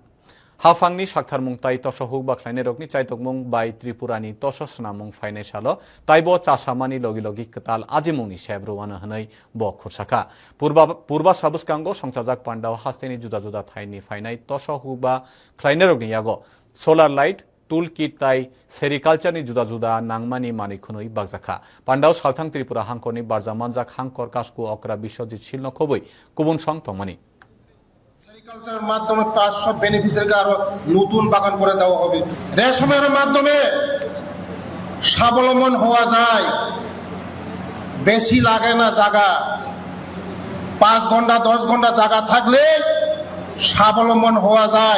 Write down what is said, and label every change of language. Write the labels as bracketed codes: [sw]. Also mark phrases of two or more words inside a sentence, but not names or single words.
[trp] Hafangni saktarmung tai tosohuk ba khlaine rokni chaitokmung bai Tripurani tosos namung fainai salo taibo chasamani logi logi ketal ajimungni sebruwana hanai bo khursaka purba sabuskango songchajak pandao hasteni juda juda thaini fainai tosohuk ba khlaine rokni yago [en] solar light toolkit [trp] tai sericulture ni juda juda nangmani manikhunoi bagjaka pandao salthang Tripura hangkoni barjamanjak hangkor kasku okra biশ্বজিৎ শিলনো খবই কুবুন সং তংমানি [bn] সেরিকালচারের মাধ্যমে 500 বেনিফিশিয়ারিকে আরো নতুন বাগান করে দেওয়া হবে। রেশমের মাধ্যমে স্বাবলম্বন হওয়া যায়, বেশি লাগে না জায়গা, 5 ঘন্টা 10 ঘন্টা জায়গা থাকলে স্বাবলম্বন হওয়া যায়।